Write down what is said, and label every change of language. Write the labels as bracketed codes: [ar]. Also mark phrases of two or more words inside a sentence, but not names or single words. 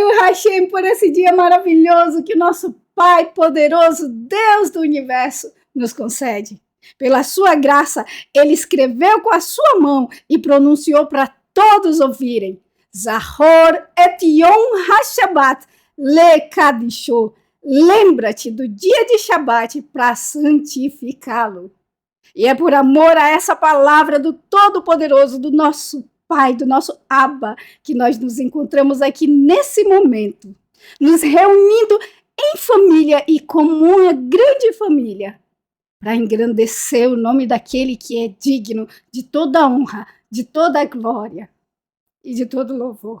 [pt] Hashem, por esse dia maravilhoso que o nosso Pai poderoso, Deus do universo, nos concede. Pela sua graça, ele escreveu com a sua mão e pronunciou para todos ouvirem. [he] זכור את יום השבת לקדשו. [pt] Lembra-te do dia de Shabat para santificá-lo. E é por amor a essa palavra do Todo-Poderoso, do nosso Pai, do nosso Abba, que nós nos encontramos aqui nesse momento, nos reunindo em família e como uma grande família, para engrandecer o nome daquele que é digno de toda honra, de toda glória e de todo louvor.